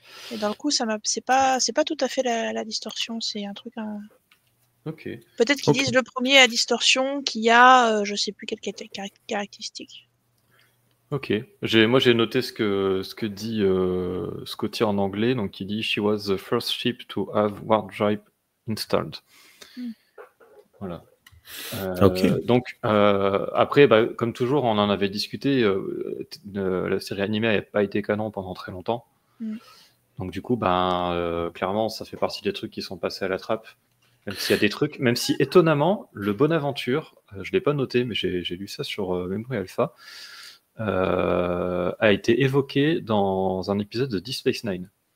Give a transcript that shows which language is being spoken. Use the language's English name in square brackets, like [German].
[French] Et dans le coup, c'est pas tout à fait la distorsion, c'est un truc. Ok. Peut-être qu'ils disent le premier à distorsion qui a, je sais plus quelle caractéristique. Ok. Moi, j'ai noté ce que dit Scotty en anglais. Donc, il dit « [English] She was the first ship to have warp drive installed ». [French] Voilà. Donc, après, comme toujours, on en avait discuté. La série animée n'avait pas été canon pendant très longtemps. Donc, du coup, clairement, ça fait partie des trucs qui sont passés à la trappe. Même s'il y a des trucs, même si étonnamment, le Bonaventure, je ne l'ai pas noté, mais j'ai lu ça sur Memory Alpha, a été évoqué dans un épisode de Deep Space Nine.